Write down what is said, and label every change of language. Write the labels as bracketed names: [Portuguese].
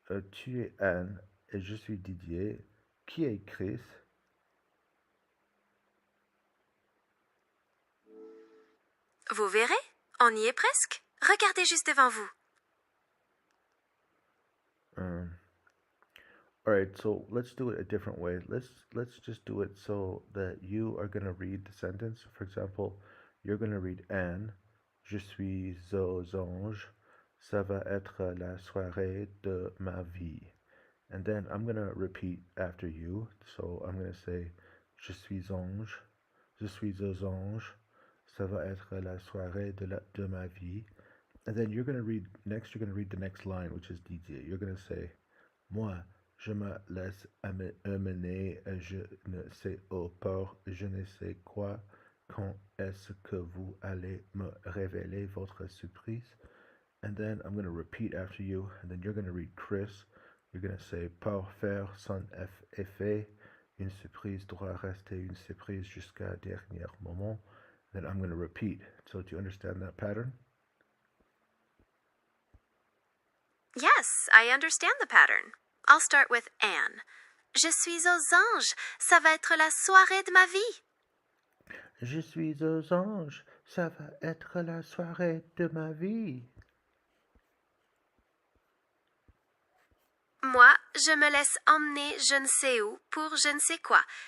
[French] Tu es Anne et je suis Didier. Qui est Chris? Vous verrez, on y est presque. Regardez juste devant vous. [English] All right, so let's do it a different way. Let's just do it so that you are gonna read the sentence. For example, you're gonna read Anne. [French] Je suis aux anges. Ça va être la soirée de ma vie. [English] And then I'm gonna repeat after you. So I'm gonna say, [French] je suis ange. Je suis aux anges. Ça va être la soirée de ma vie. [English] And then you're gonna read next. You're gonna read the next line, which is Didier. You're gonna say, moi. [French] Je me laisse amener, je ne sais au port, je ne sais quoi. Quand est-ce que vous allez me révéler votre surprise? [English] And then I'm going to repeat after you, and then you're going to read Chris. You're going to say, [French] pour faire son effet, une surprise doit rester une surprise jusqu'à dernier moment. [English] Then I'm going to repeat. So do you understand that pattern? Yes, I understand the pattern. I'll start with [French] Anne. Je suis aux anges. Ça va être la soirée de ma vie. Je suis aux anges. Ça va être la soirée de ma vie. Moi, je me laisse emmener je ne sais où pour je ne sais quoi.